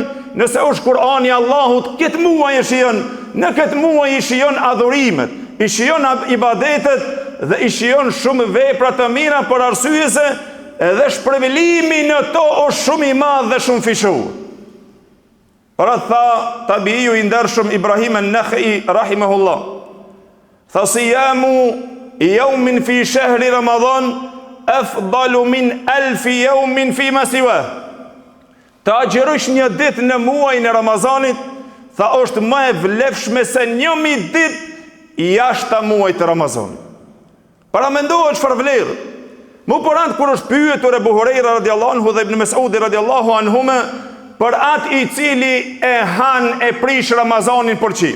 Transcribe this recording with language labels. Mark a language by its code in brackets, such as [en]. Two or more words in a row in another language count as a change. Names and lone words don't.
[sq] Nëse është Kurani i Allahut këtë muaj e shijon. Në këtë muaj i shijon adhurimet, i shijon ibadetet dhe i shijon shumë vepra të mira për arsye se edhe shpërblimi në to është shumë i madh dhe shumë fishuar. Pra tha tabiiu i ndershëm Ibrahim an-Nakhai rahimahullah, tha [ar] صيام يوم في شهر رمضان أفضل من 1000 يوم فيما سواه. [sq] Ta agjerosh një ditë në muajin e Ramazanit, tha është më e vlefshme se 1000 ditë jashtë muajit të Ramazanit. Para mendohet çfarë vlerë. Mu për atë kur është pyetur Ebu Hurajra [ar] رضي الله عنه [sq] dhe Ibn Mesudi [ar] رضي الله عنهما [sq] për atë i cili e han e prish Ramazanin për qif.